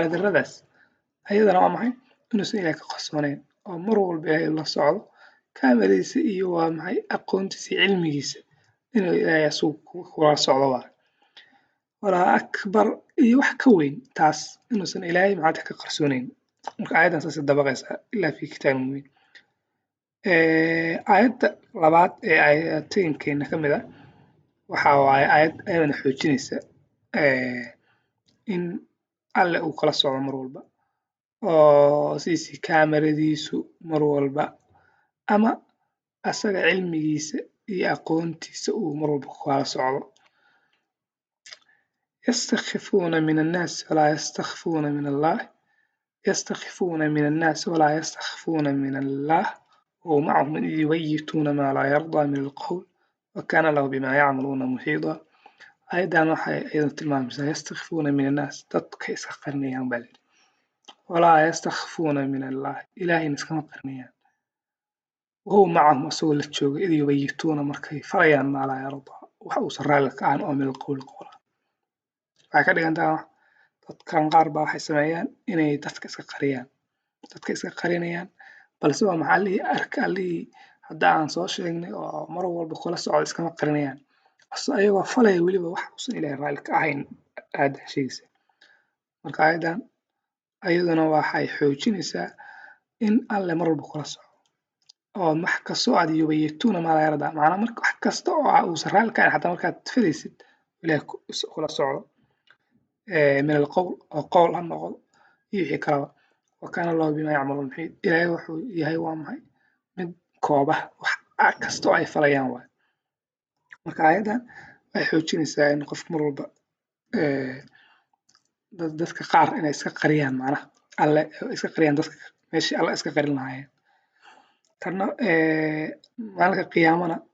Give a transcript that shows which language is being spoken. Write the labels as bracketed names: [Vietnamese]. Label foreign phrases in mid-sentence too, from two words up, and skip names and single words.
[Somali] darradaas ayadana waa maxay inuusan ilaahay ka qarsoonayn oo mar walba ilaahay la socdo kaamiradiisa iyo waa maxay aqoontiisa iyo cilmigiisa inuu ilaahay asugu kula socdo waaye [Arabic] والله أكبر [Somali] iyo wax ka weyn taas inuusan ilaahay maanta ka qarsoonayn marka aayaddan saasay dabaqaysaa [Arabic] إلا في كتاب مبين [Somali] aayadda labaad ee aayatooyinkeena ka mid ah waxa waaye aayad ayadana xoojinaysa in alle uu kala socdo mar walba oo CC kaamiradiisu mar walba ama asaga cilmigiisa iyo aqoontiisa uu mar walba kala socdo [Arabic] يستخفون من الناس ولا يستخفون من الله يستخفون من الناس ولا يستخفون من الله ومعهم إذ يبيتون ما لا يرضى من القول وكان له بما يعملون محيطا أيضا [Somali] waxay aydan tilmaamaysaa [Arabic] يستخفون من الناس [Somali] dadka iska qarnayaan baa layidhi [Arabic] ولا يستخفون من الله [Somali] ilaahayna iskama qarnayaan [Arabic] وهو معهم [Somali] asagoo la jooga [Arabic] إذ يبيتون [Somali] markay farayaan [Arabic] ما لا يرضى [Somali] wax uusan raalli ka ahan oo [Arabic] من القول [Somali] qola waxay ka dhigantaa dadkan qaar baa waxay sameeyaan inay dadka iska qarinayaan balse waa maxaa lihii arka allihii hadda aan soo sheegnay oo mar walba kula socda iskama qarinayaan ayagoo falaya weliba wax uusan ilaahay raalli ka ahayn aayaddan sheegaysa marka aayaddan ayaduna waxay xoojinaysaa in alle mar walba kula socdo oo wax kastoo aad [Arabic] يبيتون ما لا [Somali] yardaa macnaa marka wax kasta oo uusan raalli ka ahayn xataa markaad filaysid ilaahay kula socdo [Arabic] من القول أو قول [Somali] ha noqdo iyo wixii kalaba [Arabic] وكان الله بما يعملون محيط [Somali] ilaahay wuxuu yahay waa maxay mid kooba wax kasta oo ay falayaan waay marka aayaddan waxay xoojinaysaa in qofka mar walba dadka qaar inay iska qariyaan macnaha alle iska qariyaan dadka meeshii alle iska qarin lahaayeen tanna maalinka qiyaamana